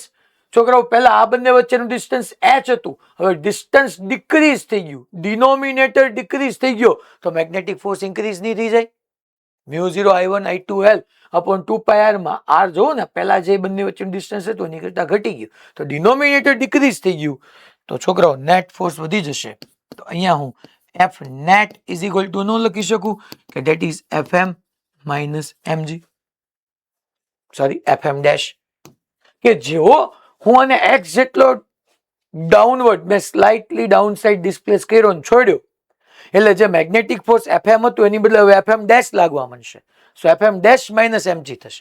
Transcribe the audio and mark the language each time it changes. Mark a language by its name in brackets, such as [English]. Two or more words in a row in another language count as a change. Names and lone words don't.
[Gujarati] છોકરાઓ પહેલા આ બંને વચ્ચેનું ડિસ્ટન્સ h હતું, હવે [English] distance decrease [Gujarati] થઈ ગયું, [English] denominator decrease [Gujarati] થઈ ગયો, તો [English] magnetic force increase [Gujarati] નહીં થઈ જાય. [English] mu 0 I1 I2L upon 2 pi r [Gujarati] માં r જો ને પહેલા જે બંને વચ્ચેનું ડિસ્ટન્સ હતું એની કરતા ઘટી ગયું, તો [English] denominator decrease [Gujarati] થઈ ગયું, તો છોકરાઓ [English] net force [Gujarati] વધી જશે. તો અહીંયા હું [English] F net is equal to [Gujarati] નો લખી શકું કે [English] that is FM minus mg, sorry FM dash, [Gujarati] કે જેવો હું આને x જેટલો ડાઉનવર્ડ મેં [English] slightly down side displace [Gujarati] કર્યો ને છોડ્યો, એટલે જે [English] magnetic force FM [Gujarati] હતું એની બદલે હવે [English] FM dash [Gujarati] લાગવા માંડશે. [English] so FM dash minus mg થશે.